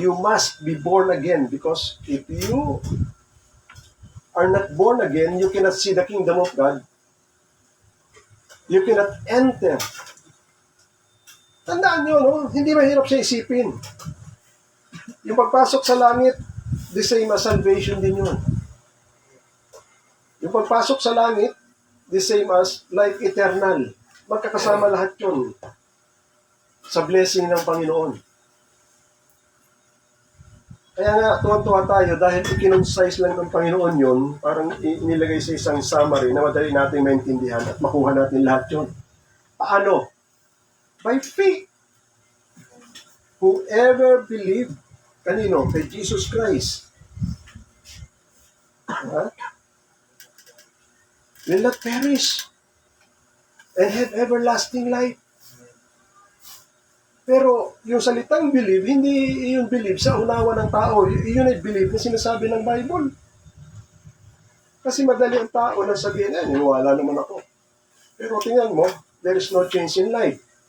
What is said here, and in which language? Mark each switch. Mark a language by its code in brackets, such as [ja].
[en] You must be born again because if you are not born again, you cannot see the kingdom of God. You cannot enter. [tl] Tandaan nyo, no? Hindi mahirap siya isipin. Yung pagpasok sa langit, [en] the same as salvation [tl] din yun. Yung pagpasok sa langit, [en] the same as life eternal. [tl] Magkakasama lahat yun sa blessing ng Panginoon. Kaya nga, tuwan-tuwa tayo dahil ikinonsize lang ng Panginoon yun, parang inilagay sa isang summary na madali natin maintindihan at makuha natin lahat yun. [en] Paano? By faith. Whoever believed, kanino? [tl] Kay Jesus Christ. [en] Will not perish and have everlasting life. [tl] Pero yung salitang believe, hindi yung believe sa unawa ng tao. Yun ay believe na sinasabi ng Bible. Kasi madali ang tao na sabihin, niniwala naman ako. Pero tingnan mo, [en] there is no change in life.